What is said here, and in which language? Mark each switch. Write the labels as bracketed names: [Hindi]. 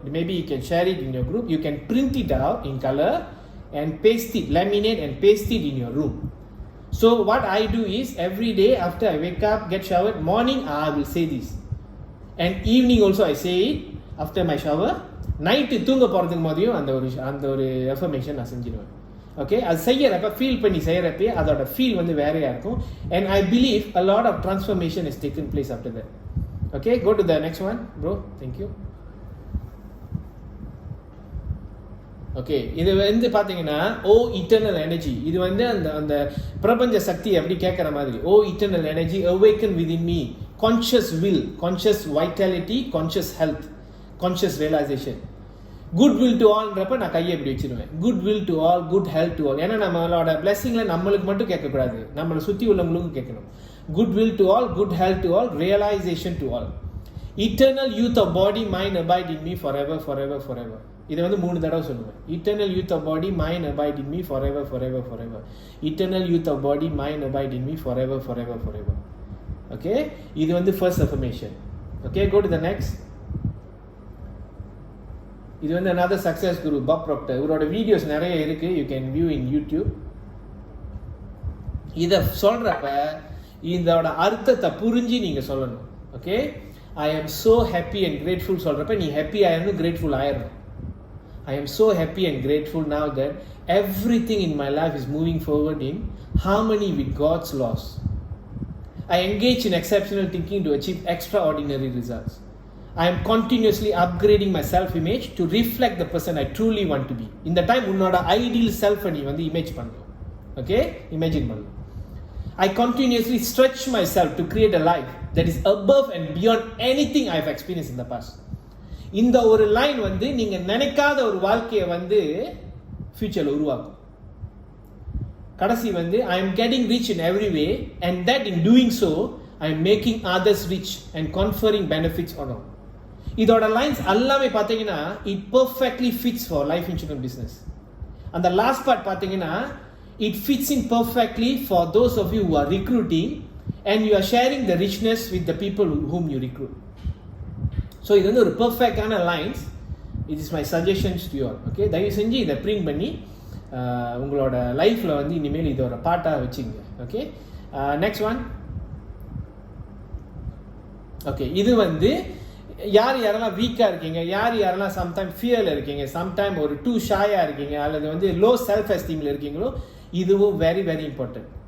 [English] Maybe you can share it in your group. You can print it out in color and paste it, laminate and paste it in your room. So what I do is every day after I wake up, get showered, morning I will say this, and evening also I say it after my shower. Night [Tamil] தூங்க போறதுக்கு முன்னாடியும் அந்த ஒரு [English] affirmation [Tamil] நான் செஞ்சிடுவேன். Okay, அது செய்யறப்ப feel பண்ணி செய்யறப்பே அதோட feel வந்து வேறையா இருக்கும். [English] And I believe a lot of transformation has taken place after that. Okay, go to the next one bro. Thank you. [Tamil] Okay, இது வந்து பார்த்தீங்கன்னா ஓ இட்டர்னல் எனர்ஜி. இது வந்து அந்த அந்த பிரபஞ்ச சக்தி அப்படி கேட்குற மாதிரி. [English] O eternal energy awaken within me, conscious will, conscious vitality, conscious health, conscious realisation. Good will to ஆல்ன்றப்ப [Tamil] நான் கையை எப்படி வச்சிருவேன். [English] Good will to all, good health to all. [Tamil] ஏன்னா நம்மளோட பிளெஸிங்கில் நம்மளுக்கு மட்டும் கேட்கக்கூடாது, நம்மளை சுற்றி உள்ளவங்களுக்கும் கேட்கணும். [English] Good will to all, good health to all, realisation to all. Eternal youth of body mind abide in me for ever for ever for ever. [Tamil] இதை வந்து 3 தடவை சொல்லுவேன். [English] Eternal youth of body mind abide in me for ever for ever for ever. Eternal youth of body mind abide in me for ever for ever for ever. Okay, [Tamil] இது வந்து [English] First affirmation. Okay, go to the next. [Tamil] இது வந்து [English] another success guru, Bob Proctor. [Tamil] இவரோட videos நிறைய இருக்கு, [English] You can view in YouTube. [Tamil] இதை சொல்றப்ப இதோட அர்த்தத்தை புரிஞ்சு நீங்க சொல்லணும். ஓகே, [English] I am so happy and grateful [Tamil] சொல்றப்ப நீ happy ஆயிரணும், grateful ஆயிரணும். [English] I am so happy and grateful now that everything in my life is moving forward in harmony with God's laws. I engage in exceptional thinking to achieve extraordinary results. I am continuously upgrading my self-image to reflect the person I truly want to be. In the time [Tamil] உன்னோட ideal self நீ வந்து image பண்ணணும். Okay, imagine பண்ணணும். [English] I continuously stretch myself to create a life that is above and beyond anything I have experienced in the past. [Tamil] இந்த ஒரு line வந்து நீங்க நினைக்காத ஒரு வாழ்க்கையை வந்து ஃபியூச்சர்ல உருவாக்கும். கடைசி வந்து [English] I am getting rich in every way and that in doing so I am making others rich and conferring benefits on all. [Tamil] இதோட லைன்ஸ் எல்லாமே பார்த்தீங்கன்னா [English] it perfectly fits for life insurance business. [Tamil] அந்த லாஸ்ட் பார்ட் பார்த்தீங்கன்னா [English] it fits in perfectly for those of you who are recruiting and you are sharing the richness with the people whom you recruit. So இது வந்து ஒரு பர்ஃபெக்டான lines. It is my suggestions to you all. [Tamil] Okay, தயவு செஞ்சு இதை print பண்ணி உங்களோட லைஃப்பில் வந்து இனிமேல் இதை ஒரு பாட்டாக வச்சுங்க. [English] Okay, next one. [Tamil] ஓகே, இது வந்து யாரெல்லாம் வீக்காக இருக்கீங்க, யாரெல்லாம் சம்டைம் ஃபியரில் இருக்கீங்க, சம்டைம் ஒரு டூ ஷாயாக இருக்கீங்க, அல்லது வந்து லோ செல்ஃப் எஸ்டீமில் இருக்கீங்களோ, இதுவும் வெரி வெரி இம்பார்ட்டன்ட்.